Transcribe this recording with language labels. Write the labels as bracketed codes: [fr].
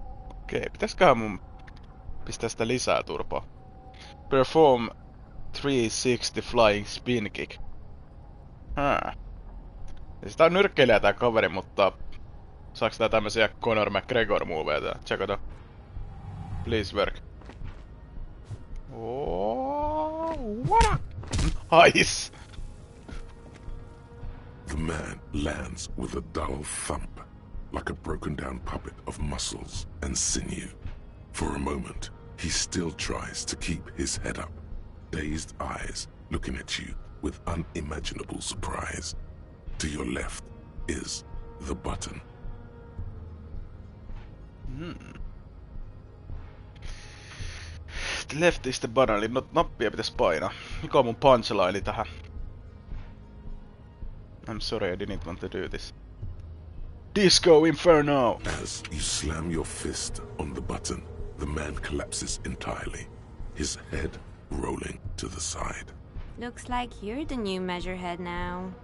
[fi] Okei, pitäisköhän mun pistää sitä lisää turpaa? [en] Perform 360 flying spin kick. [fi] Ja sitä on nyrkkeilijä tää kaveri, mutta saaks tää tämmösiä Conor McGregor moveja? Tsekata. [en] Please work. Oh, what? Nice! The man lands with a dull thump, like a broken down puppet of muscles and sinew. For a moment, he still tries to keep his head up, dazed eyes looking at you with unimaginable surprise. To your left is the button. Left is the button, [fi] eli nappia pitäis painaa. Mikä on mun punchline tähän? [en] I'm sorry, I didn't want to do this. Disco Inferno! As you slam your fist on the button, the man collapses entirely, his head rolling to the side. Looks like you're the new measurehead now.